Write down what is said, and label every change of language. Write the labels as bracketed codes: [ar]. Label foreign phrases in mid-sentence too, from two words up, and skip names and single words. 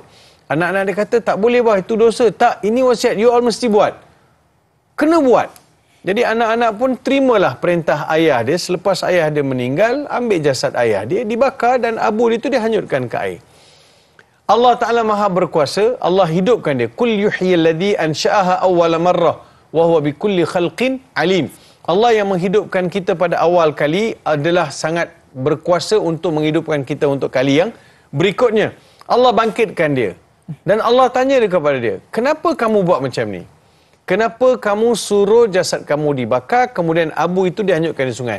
[ms] Anak-anak dia kata, tak boleh bah, itu dosa. Tak, ini wasiat, [en] you all [ms] mesti buat. Kena buat. Jadi anak-anak pun terimalah perintah ayah dia. Selepas ayah dia meninggal, ambil jasad ayah dia, dibakar dan abu dia tu dihanyutkan ke air. Allah Ta'ala Maha Berkuasa, Allah hidupkan dia. [ar] قل يحيي الذي أنشأها أول مرة وهو بكل خلق عليم. [ms] Allah yang menghidupkan kita pada awal kali adalah sangat berkuasa untuk menghidupkan kita untuk kali yang berikutnya. Allah bangkitkan dia. Dan Allah tanya dia kepada dia, kenapa kamu buat macam ni? Kenapa kamu suruh jasad kamu dibakar, kemudian abu itu dihanyutkan di sungai?